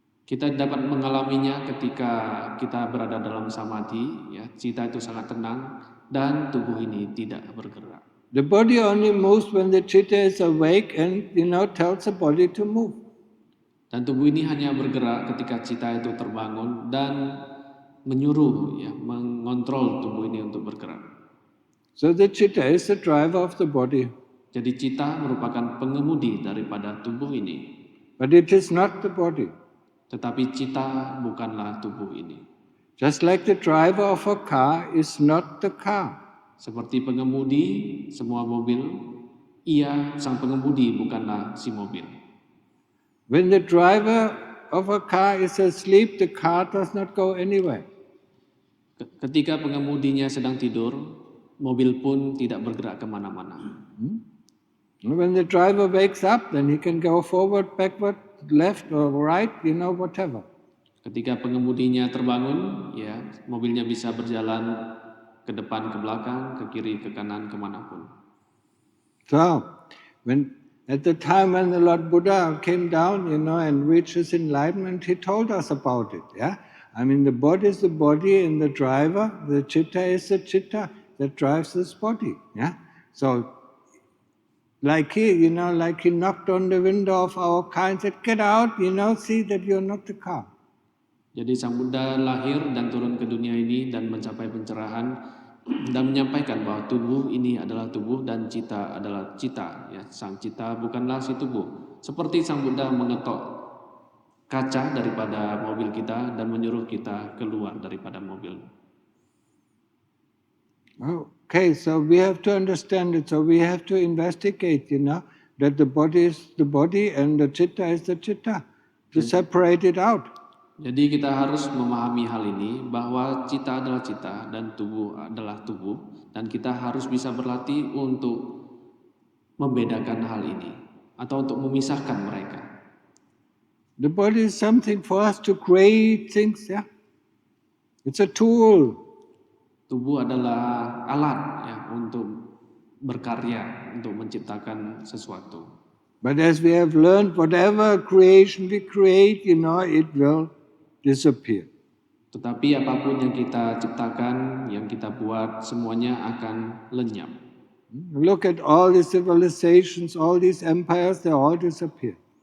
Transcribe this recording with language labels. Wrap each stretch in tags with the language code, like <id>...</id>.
<id>kita dapat mengalaminya ketika kita berada dalam samadhi, ya, cita itu sangat tenang dan tubuh ini tidak bergerak.</id> <en>The body only moves when the citta is awake and tells the body to move.</en> <id>Dan tubuh ini hanya bergerak ketika cita itu terbangun dan menyuruh, ya, mengontrol tubuh ini untuk bergerak.</id> <en>So the citta is the driver of the body.</en> <id>Jadi cita merupakan pengemudi daripada tubuh ini.</id> <en>But it is not the body.</en> <id>Tetapi cita bukanlah tubuh ini.</id> <en>Just like the driver of a car is not the car.</en> <id>Seperti pengemudi semua mobil, sang pengemudi bukanlah si mobil.</id> <en>When the driver of a car is asleep, the car does not go anywhere.</en> <id>Ketika pengemudinya sedang tidur, mobil pun tidak bergerak kemana-mana.</id> <en>When the driver wakes up, then he can go forward, backward, left or right, whatever.</en> <id>Ketika pengemudinya terbangun, ya, mobilnya bisa berjalan ke depan, ke belakang, ke kiri, ke kanan, kemanapun.</id> <en>So, at the time when the Lord Buddha came down, and reached his enlightenment, he told us about it. Yeah, I mean the body is the body, and the driver, the citta is the citta that drives this body. Yeah, so like he knocked on the window of our car and said, "Get out, see that you're not the car."</en> <id>Jadi Sang Buddha lahir dan turun ke dunia ini dan mencapai pencerahan dan menyampaikan bahwa tubuh ini adalah tubuh dan cita adalah cita. Ya, sang cita bukanlah si tubuh. Seperti Sang Buddha mengetok kaca daripada mobil kita dan menyuruh kita keluar daripada mobil.</id> <en>Okay, so we have to understand it. So we have to investigate, that the body is the body and the citta is the citta, to separate it out.</en> <id>Jadi kita harus memahami hal ini bahwa cita adalah cita dan tubuh adalah tubuh, dan kita harus bisa berlatih untuk membedakan hal ini atau untuk memisahkan mereka.</id> <en>The body is something for us to create things, yeah. It's a tool.</en> <id>Tubuh adalah alat, ya, untuk berkarya, untuk menciptakan sesuatu.</id> <en>But as we have learned, whatever creation we create, it will disappear.</en> <id>Tetapi apapun yang kita ciptakan, yang kita buat, semuanya akan lenyap.</id> <en>Look at all the civilizations, all these empires, they all disappear.</en>